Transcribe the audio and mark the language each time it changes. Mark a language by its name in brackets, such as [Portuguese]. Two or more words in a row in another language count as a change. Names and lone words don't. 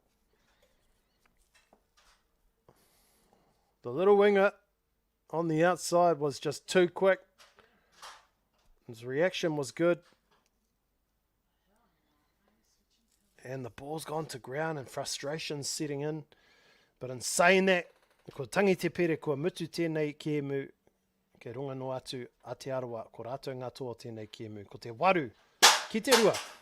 [English] The little winger on the outside was just too quick. His reaction was good. And the ball's gone to ground and frustration's setting in. But in saying that, [Māori] ko tangi te pere kua mutu tēnei kēmu, ke runga no atu Aotearoa, ko rātou ngā toa tēnei kēmu, ko te waru, ki te rua.